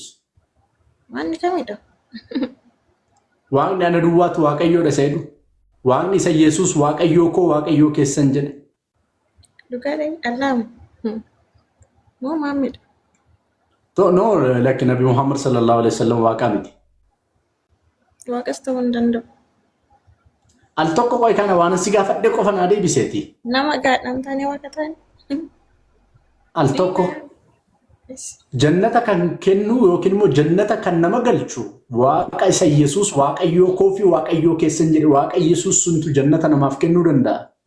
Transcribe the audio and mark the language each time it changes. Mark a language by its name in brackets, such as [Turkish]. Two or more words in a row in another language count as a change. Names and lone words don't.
[Oromo] Waanni kamidha? Waaqni ana duwwaatu Waaqayyoodha seedu. Waaqni isa Yesuus Waaqayyoo koo Waaqayyoo keessan jedhe. Dhugaadha Allaam. Moo maamidha? No lakki Nabi Muhammad [Arabic] صلى الله عليه وسلم [Oromo] waaqa miti. Waaqas ta'uu hin danda'u. Al tokko qoy kana waan si gaafadhe qofa naa deebiseeti. Nama gaadhaan taane waaqa taane. Al tokko jannata kan kennu yookiin immoo jannata kan nama galchu waaqa isa Yesuus Waaqayyoo koo fi Waaqayyoo keessan jedhe waaqa Yesuus suntu jannata namaaf kennuu danda'a.